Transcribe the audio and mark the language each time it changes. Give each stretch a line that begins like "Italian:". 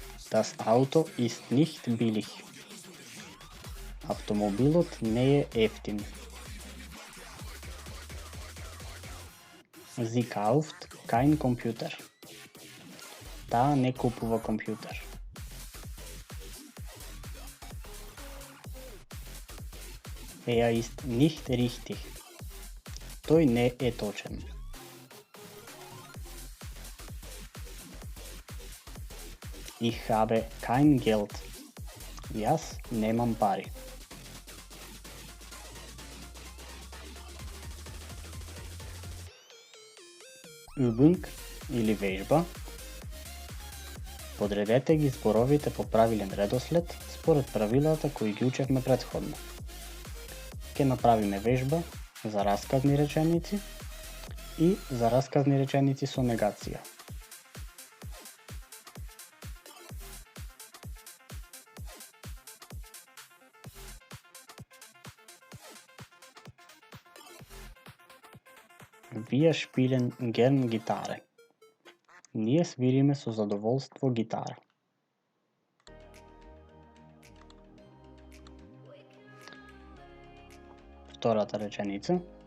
German: Das Auto ist nicht billig.
Macedonian: Автомобилот не е ефтин.
German: Sie kauft kein Computer.
Macedonian: Таа не купува компјутер.
German: Er ist nicht richtig.
Macedonian: Тој не е точен.
German: Ich habe kein Geld.
Macedonian: Јас немам пари. Übung или вежба. Подредете ги зборовите по правилен редослед според правилата кои ги учевме претходно. Ке направиме вежба за расказни реченици и за расказни реченици со негација.
German: Wir spielen gern Gitarre.
Macedonian: Ние свириме со задоволство гитара. Втората реченица.